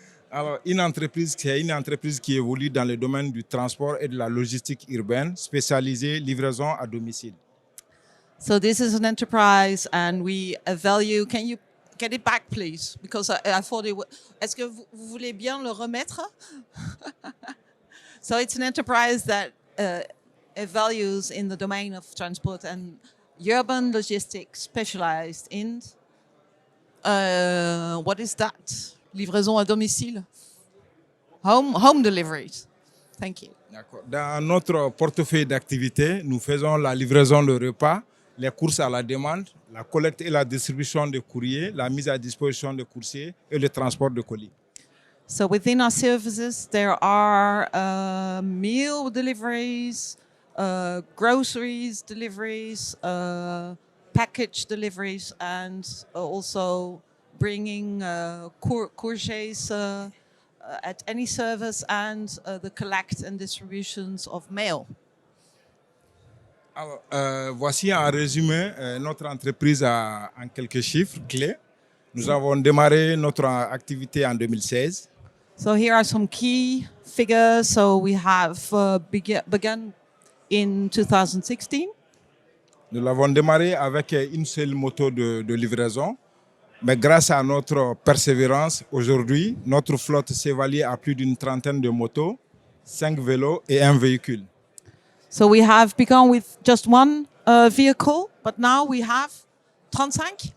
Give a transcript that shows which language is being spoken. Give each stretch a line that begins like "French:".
French: Alors, c'est une entreprise qui évolue dans le domaine du transport et de la logistique urbaine, spécialisée livraison à domicile.
English: So this is an enterprise, and we value. Can you get it back, please? Because I thought it.
French: Est-ce que vous voulez bien le remettre?
English: So it's an enterprise that values in the domain of transport and urban logistics, specialized in. What is that?
French: Livraison à domicile.
English: Home deliveries. Thank you.
French: D'accord. Dans notre portefeuille d'activités, nous faisons la livraison de repas, les courses à la demande, la collecte et la distribution de courriers, la mise à disposition de coursiers et le transport de colis.
English: So within our services, there are meal deliveries, groceries deliveries, package deliveries, and also bringing courgets at any service, and the collect and distributions of mail.
French: Alors, voici en résumé notre entreprise en quelques chiffres clés. Nous avons démarré notre activité en 2016.
English: So here are some key figures. So we have begun in 2016.
French: Nous l'avons démarré avec une seule moto de livraison. Mais grâce à notre persévérance, aujourd'hui, notre flotte s'évalue à plus d'une trentaine de motos, 5 vélos et un véhicule.
English: So we have begun with just one vehicle, but now we have 35?